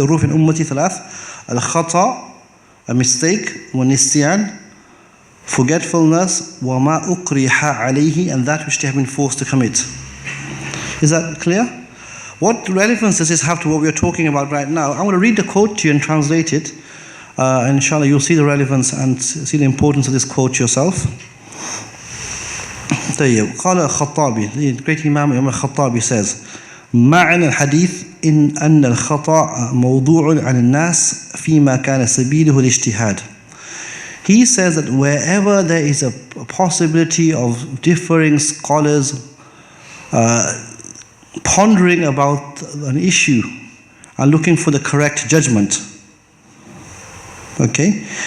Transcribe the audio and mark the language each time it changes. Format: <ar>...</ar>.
<ar>Ruf in ummati thalath,</ar> <en>al-khata, a mistake, wa nisyan, forgetfulness,</en> <ar>wa ma ukriha alayhi,</ar> <en>and that which they have been forced to commit. Is that clear? What relevance does this have to what we are talking about right now? I'm going to read the quote to you and translate it, and inshallah you'll see the relevance and see the importance of this quote yourself.</en> <ar>قال الخطابي,</ar> <en>the great Imam al-Khattabi says,</en> <ar>معنى الحديث إن أن الخطأ موضوع عن الناس فيما كان سبيله الاجتهاد.</ar> <en>He says that wherever there is a possibility of differing scholars pondering about an issue and looking for the correct judgment. Okay?</en>